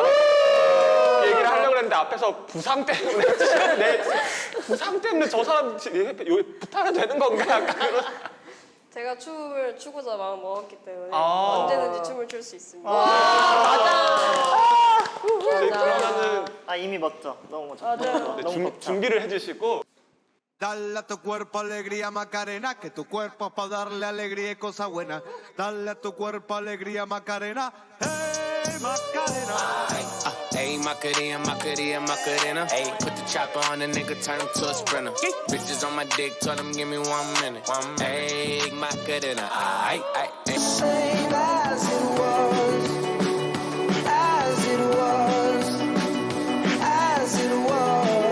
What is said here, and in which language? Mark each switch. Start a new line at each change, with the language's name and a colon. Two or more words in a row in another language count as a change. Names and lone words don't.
Korean: 얘기를 하려고 했는데 앞에서 부상 때문에 부상 때문에 저 사람 부탁해도 되는 건가? 약간 그런. 제가 춤을 추고자 마음 먹었기 때문에 아. 언제든지 춤을 출 수 있습니다. 그러면은 이미 멋져. 너무 멋져. 네, 너무 벅차. 준비를 해주시고
Spanish: Dale a tu cuerpo alegría Macarena, que tu cuerpo es para darle alegría y cosas buenas. Dale a tu cuerpo alegría Macarena, hey Macarena. Ayy, Macarena, Macarena, Macarena.
English: Ayy, put the chopper on the nigga, turn him to a sprinter. Bitches on my dick, tell him give me 1 minute.
Spanish: Ayy, Macarena, ayy, ayy.
English: Same as it was, as it was, as it was.